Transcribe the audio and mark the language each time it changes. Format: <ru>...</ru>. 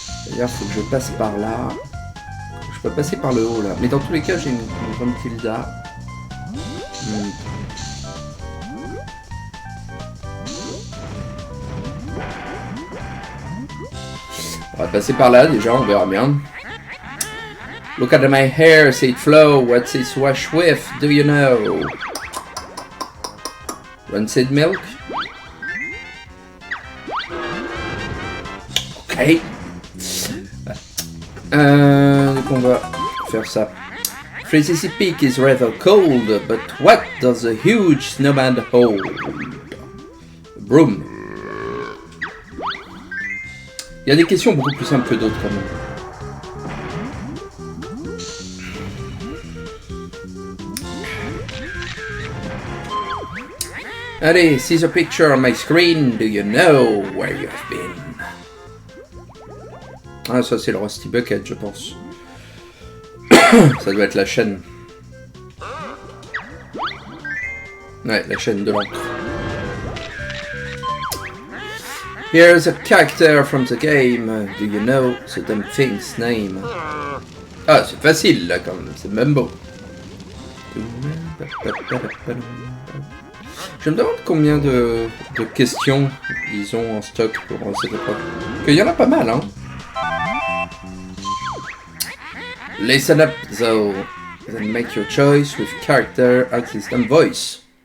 <fr>D'ailleurs, faut que je passe par là. Je peux passer par le haut là. Mais dans tous les cas, j'ai une Gruntilda. On va passer par là déjà, on verra bien.</fr> <en>Look at my hair, see it flow. What's it wash with? Do you know? Rancid milk?</en> <fr>Ok. Donc on va faire ça.</fr> <en>Freezy Peak is rather cold, but what does a huge snowman hold? Broom.</en> <fr>Il y a des questions beaucoup plus simples que d'autres quand même.</fr> <en>Allez, see the picture on my screen. Do you know where you have been?</en> <fr>Ah, ça c'est le Rusty Bucket, je pense. Ça doit être la chaîne. Ouais, la chaîne de l'encre.</fr> <en>Here's a character from the game. Do you know the damn thing's name?</en> <fr>Ah, c'est facile là quand même, c'est Mumbo. Je me demande combien de questions ils ont en stock pour cette épreuve. Il y en a pas mal, hein.</fr> <en>Listen up though, then make your choice with character, artist and voice.</en>